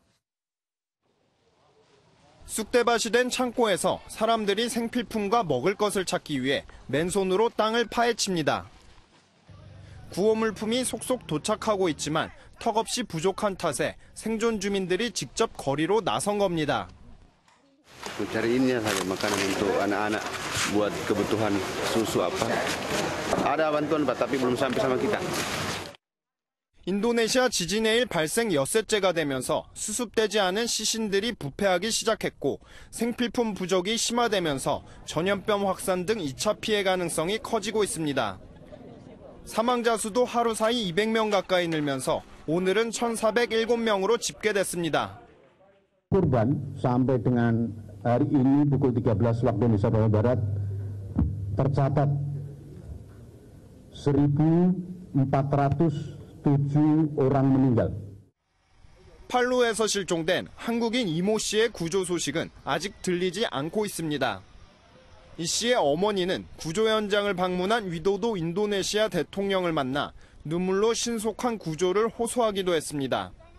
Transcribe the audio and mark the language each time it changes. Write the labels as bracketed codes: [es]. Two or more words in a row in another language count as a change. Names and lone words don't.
[ko] 노태영 기자입니다. 쑥대밭이 된 창고에서 사람들이 생필품과 먹을 것을 찾기 위해 맨손으로 땅을 파헤칩니다. 구호 물품이 속속 도착하고 있지만 턱없이 부족한 탓에 생존 주민들이 직접 거리로 나선 겁니다. [id] Mencari ini saja makanan untuk anak-anak buat kebutuhan susu apa. Ada bantuan Pak, tapi belum sampai sama kita. [ko] 인도네시아 지진의 일 발생 엿새째가 되면서 수습되지 않은 시신들이 부패하기 시작했고 생필품 부족이 심화되면서 전염병 확산 등 2차 피해 가능성이 커지고 있습니다. 사망자 수도 하루 사이 200명 가까이 늘면서 오늘은 1,407명으로 집계됐습니다. [id] Korban sampai dengan hari ini pukul 13 waktu Indonesia Barat tercatat 1.407 orang meninggal. [ko] 팔루에서 실종된 한국인 이모 씨의 구조 소식은 아직 들리지 않고 있습니다. 이 씨의 어머니는 구조 현장을 방문한 위도도 인도네시아 대통령을 만나 눈물로 신속한 구조를 호소하기도 했습니다.